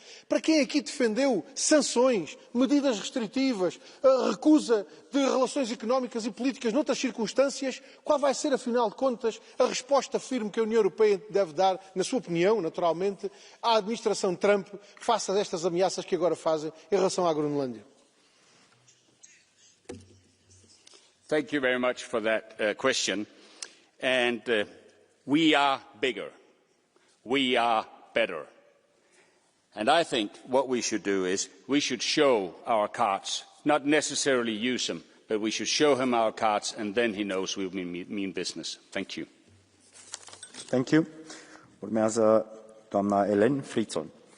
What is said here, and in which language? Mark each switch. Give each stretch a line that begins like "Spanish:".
Portuguese: Para quem aqui defendeu sanções, medidas restritivas, a recusa de relações económicas e políticas noutras circunstâncias, qual vai ser, afinal de contas, a resposta firme que a União Europeia deve dar, na sua opinião, naturalmente, à administração Trump face a estas ameaças que agora fazem em relação à Groenlândia?
English: Thank you very much for that question. And we are bigger. We are better. And I think what we should do is we should show our cards, not necessarily use them, but we should show him our cards, and then he knows we mean business. Thank you. Thank you.
Romanian: Urmează doamna Elen Fritzon.